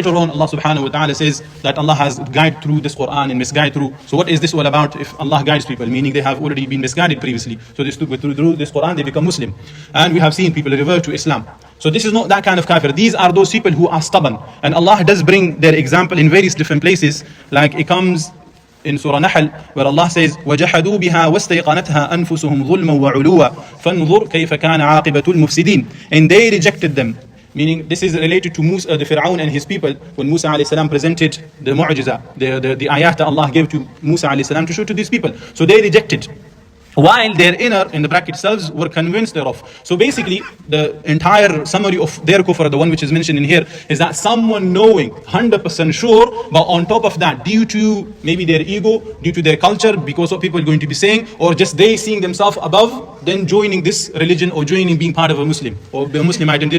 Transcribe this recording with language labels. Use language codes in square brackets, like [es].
[en] Later on Allah subhanahu wa ta'ala says that Allah has guided through this Quran and misguided through. So what is this all about if Allah guides people? Meaning they have already been misguided previously. So they through this Quran they become Muslim. And we have seen people revert to Islam. So this is not that kind of kafir. These are those people who are stubborn. And Allah does bring their example in various different places. Like it comes in Surah Nahl, where Allah says, [ar] وَجَحَدُوا بِهَا وَاسْتَيْقَنَتْهَا أَنفُسُهُمْ ظُلْمًا وَعُلُوًا فَانْظُرْ كَيْفَ كَانَ عَاقِبَةُ الْمُفْسِدِينَ. [en] And they rejected them. Meaning this is related to Musa, the Fir'aun and his people, when Musa alayhi salam presented the mu'jiza, the ayat that Allah gave to Musa alayhi salam to show to these people. So they rejected, while their inner, in the bracket selves, were convinced thereof. So basically, the entire summary of their kufr, the one which is mentioned in here, is that someone knowing, 100% sure, but on top of that, due to maybe their ego, due to their culture, because of people are going to be saying, or just they seeing themselves above, then joining this religion, or joining being part of a Muslim, or a Muslim identity.